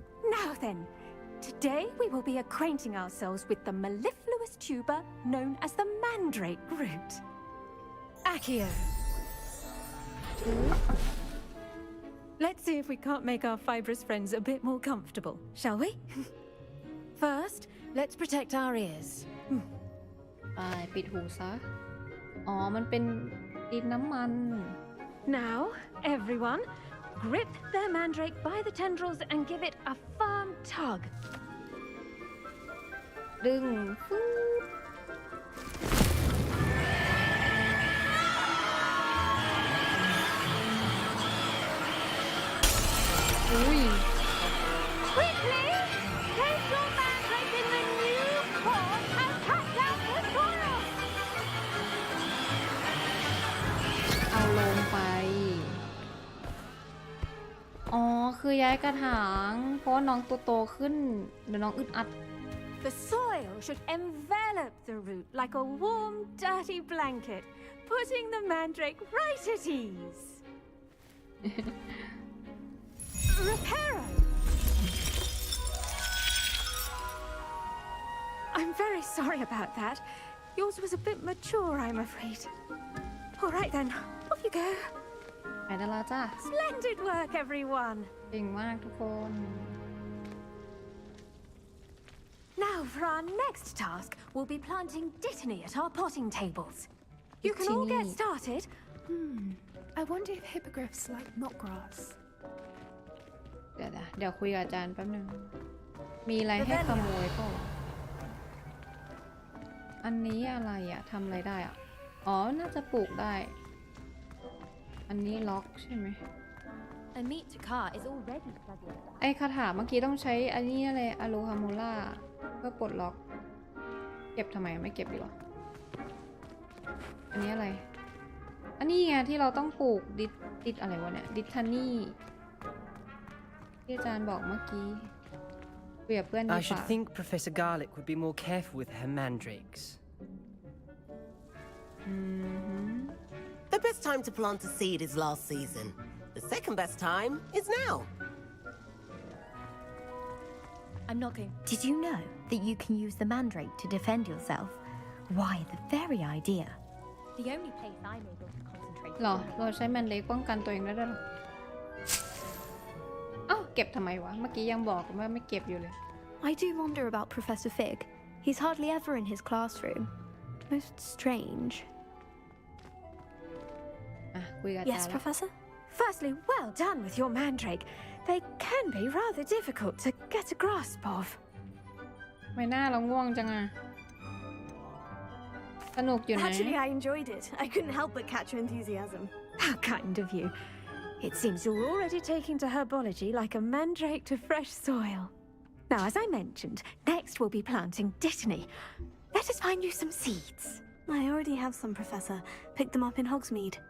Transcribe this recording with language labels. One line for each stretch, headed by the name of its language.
English: Now then, today we will be acquainting ourselves with the mellifluous tuber known as the mandrake root. Accio. Let's see if we can't make our fibrous friends a bit more comfortable, shall we? First, let's protect our ears.
Thai: ไปปิดหูซะอ๋อมันเป็นดินน้ำมัน
English: Now, everyone, grip their mandrake by the tendrils and give it a firm tug.
Thai: ดึงฟูอุ้ย
English: Quickly, place your mandrake in the new core and cut down the soil.
Thai: เอาลงไปอ๋อคือย้ายกระถางเพราะน้องตัวโตขึ้นเดี๋ยวน้องอึดอัด
English: The soil should envelop the root like a warm, dirty blanket, putting the mandrake right at ease. Reparo! I'm very sorry about that. Yours was a bit mature, I'm afraid. All right then, off you go.
Thai: ไปได้แล้วจ้า
English: Splendid work, everyone.
Thai: เก่งมากทุกคน
English: Now for our next task, we'll be planting dittany at our potting tables. You can all get started. I wonder if hippogriffs like knotgrass.
Thai: เดี๋ยวคุยกับอาจารย์แป๊บนึงมีอะไรให้ขโมยก็อันนี้อะไรอะทำอะไรได้อะอ๋อน่าจะปลูกได้อันนี้ล็อกใช่ไหม
English: A meat to car is already plugged.
Thai: ไอคาถาเมื่อกี้ต้องใช้อันนี้อะไรอะโลฮาโมล่าเพื่อปลดล็อกเก็บทำไมไม่เก็บดีกว่าอันนี้อะไรอันนี้ไงที่เราต้องปลูกดิดอะไรวะเนี่ยดิทานี่ที่อาจารย์บอกเมื่อกี้คุยกับเพื่อนดีกว่า
English: I should think Professor Garlic would be more careful with her mandrakes. The best time to plant a seed is last season. The second best time is now. I'm not going. Did you know that you can use the mandrake to defend yourself? Why, the very idea. The only place I'm able to concentrate.
Thai: หรอเราใช้แมนเล็กป้องกันตัวเองได้ด้วยหรออ้าวเก็บทำไมวะเมื่อกี้ยังบอกว่าไม่เก็บอยู่เลย
English: I do wonder about Professor Fig. He's hardly ever in his classroom. Most strange.
Thai: อ่ะคุยกับ
English: Yes, Professor? Firstly, well done with your mandrake. They can be rather difficult to get a grasp of.
Thai: ไม่น่าเราง่วงจังอะสนุกอยู่นะ
English: Actually, I enjoyed it. I couldn't help but catch your enthusiasm. How kind of you. It seems you're already taking to herbology like a mandrake to fresh soil. Now, as I mentioned, next we'll be planting dittany. Let us find you some seeds. I already have some, Professor. Picked them up in Hogsmeade.